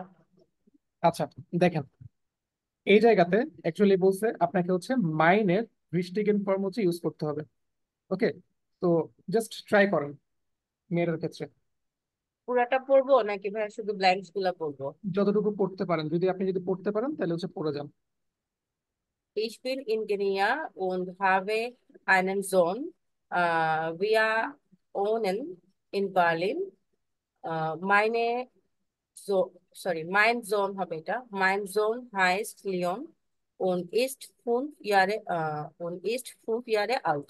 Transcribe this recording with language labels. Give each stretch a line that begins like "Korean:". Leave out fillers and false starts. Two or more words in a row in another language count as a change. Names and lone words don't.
Bangla: আচ্ছা, দেখেন এই জায়গাতে অ্যাকচুয়ালি বলছে আপনাকে হচ্ছে মাইনের বৃষ্টিগেন ফর্ম হচ্ছে ইউজ করতে হবে। ওকে, তো
English: just try
Bangla: করেন মেয়েদের ক্ষেত্রে। পুরাটা পড়বো নাকি ভাইয়া শুধু ব্ল্যাঙ্কস গুলা পড়বো? যতটুকু পড়তে পারেন, আপনি যদি পড়তে পারেন তাহলে হচ্ছে পড়ে যান।
German: Ich bin in Guinea und habe einen Sohn. Wir wohnen in Berlin. Meine mein Sohn habe এটা. Mein Sohn heißt Leon und ist 5 Jahre alt.